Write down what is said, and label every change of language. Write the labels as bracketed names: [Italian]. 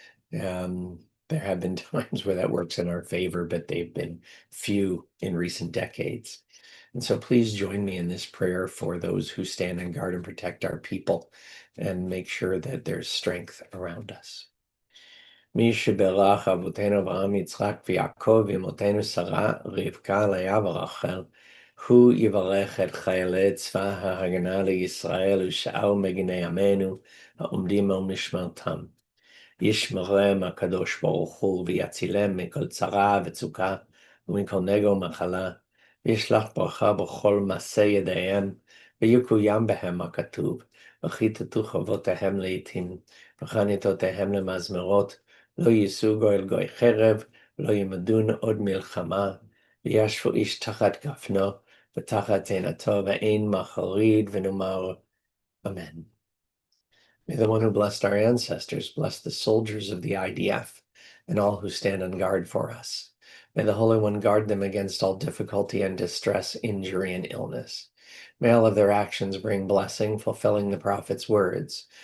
[English] There have been times where that works in our favor, but they've been few in recent decades. And so please join me in this prayer for those who stand on guard and protect our people and make sure that there's strength around us. [Hebrew] מי שברך אבותינו אברהם יצחק ויעקב אמותינו שרה רבקה לאה ורחל הוא יברך את חיילי צבא ההגנה לישראל ושאר מגיני עמנו העומדים על משמרתם. ישמרם הקדוש ברוך הוא ויצילם מכל צרה וצוקה ומכל נגע ומחלה וישלח ברכה בכל מעשה ידיהם ויקוים בהם הכתוב וכיתתו חובותיהם לעתים וחניתותיהם למזמרות לא ייסעו גוי אל גוי חרב לא ימדון עוד מלחמה וישבו איש תחת גפנו ותחת תאנתו ואין מחריד ונאמר אמן. [English] May the one who blessed our ancestors bless the soldiers of the IDF and all who stand on guard for us. May the Holy One guard them against all difficulty and distress, injury, and illness. May all of their actions bring blessing, fulfilling the prophet's words.